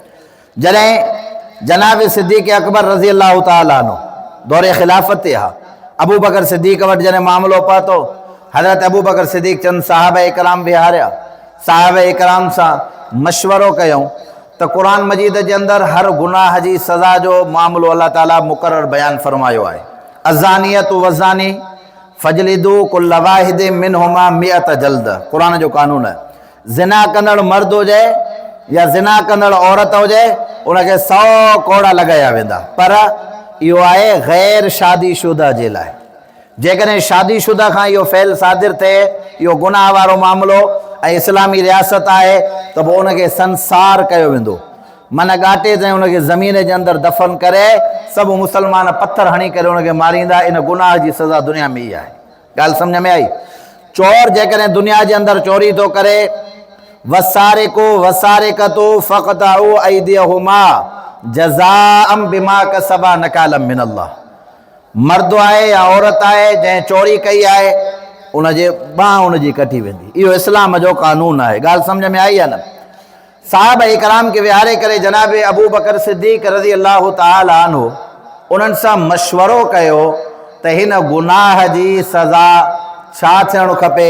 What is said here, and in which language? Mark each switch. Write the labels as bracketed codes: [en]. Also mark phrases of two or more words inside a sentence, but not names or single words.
[sd] जॾहिं जनाब सिद्दीक़ अकबर [ar] رضي الله تعالى عنه [sd] दौरे ख़िलाफ़त ते हा, अबू बकर सिद्दीक़ वटि जॾहिं मामिलो पहुतो, हज़रत अबू बकर सिद्दीक़ चंद साहब इकराम विहारिया, साहब इकराम सां मशवरो कयूं त क़ुर मजीद जे अंदरि हर गुनाह जी सज़ा जो मामिलो अल्लाह ताला मुक़रर बयानु फरमायो आहे। [ar] الزانية والزاني فاجلدوا كل واحد منهما مائة جلدة, [sd] क़ुर जो कानून आहे। ज़िना कंदड़ मर्द हुजे या ज़िना कंदड़ औरत हुजे, उनखे 100 कोड़ा लगाया वेंदा। पर इहो आहे गैर शादीशुदा जे लाइ। जेकॾहिं शादीशुदा खां इहो फ़ैल सादिर थिए, इहो गुनाह वारो मामिलो ऐं इस्लामी रियासत आहे, त पोइ उनखे संसार कयो वेंदो। मन घाटे ताईं उनखे ज़मीन जे अंदरि दफ़न करे सभु मुस्लमान पथर हणी करे उनखे मारींदा। इन गुनाह जी सज़ा दुनिया में ई आहे। ॻाल्हि सम्झ में आई? चोर जेकॾहिं दुनिया जे अंदरि चोरी थो करे, [ar] والسارق والسارقة فاقطعوا أيديهما جزاء بما كسبا نكالا من الله. [sd] मर्द आहे या औरत आहे जंहिं चोरी कई आहे, उनजे बांह उनजी कटी वेंदी। इहो इस्लाम जो कानून आहे। ॻाल्हि सम्झ में आई आहे न? साहब इकराम खे विहारे करे जनाब अबू बकर सिद्दीक़ [ar] رضي الله تعالى عنه [sd] उन्हनि सां मशवरो कयो त हिन गुनाह जी सज़ा छा थियणु खपे।